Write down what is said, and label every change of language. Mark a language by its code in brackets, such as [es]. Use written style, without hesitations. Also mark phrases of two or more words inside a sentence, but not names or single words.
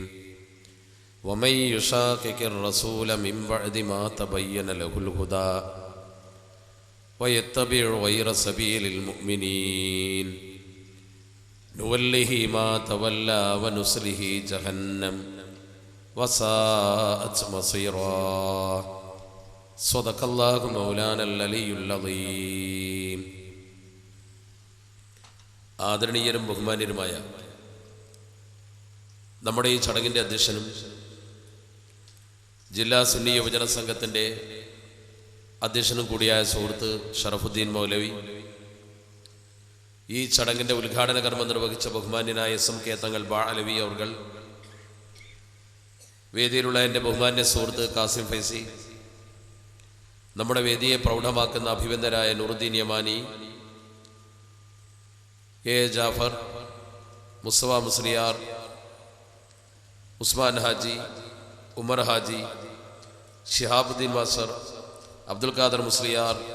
[ar] ومن يشاقق الرسول من بعد ما تبين له الهدى ويتبع غير سبيل المؤمنين نوله ما تولى ونصله جهنم وساءت مصيرا. صدق الله مولانا العلي العظيم. [ml] ആദരണീയരും ബഹുമാന്യരുമായ നമ്മുടെ ഈ ചടങ്ങിൻ്റെ അധ്യക്ഷനും ജില്ലാ സുന്നി യുവജന സംഘത്തിൻ്റെ അധ്യക്ഷനും കൂടിയായ സുഹൃത്ത് ഷറഫുദ്ദീൻ മൗലവി, ഈ ചടങ്ങിൻ്റെ ഉദ്ഘാടന കർമ്മം നിർവഹിച്ച ബഹുമാന്യനായ SMK തങ്ങൾ ബാഅലവി അവർ, വേദിയിലുള്ള എൻ്റെ ബഹുമാന്യ സുഹൃത്ത് കാസിം ഫൈസി, നമ്മുടെ വേദിയെ പ്രൗഢമാക്കുന്ന അഭിവന്ദരായ നൂറുദ്ദീൻ യമാനി, A ജാഫർ, മുസ്തഫ മുസ്ലിയാർ, ഉസ്മാൻ ഹാജി, ഉമർ ഹാജി, ഷിഹാബുദ്ദീൻ മാസ്റ്റർ, അബ്ദുൽ ഖാദർ മുസ്ലിയാർ,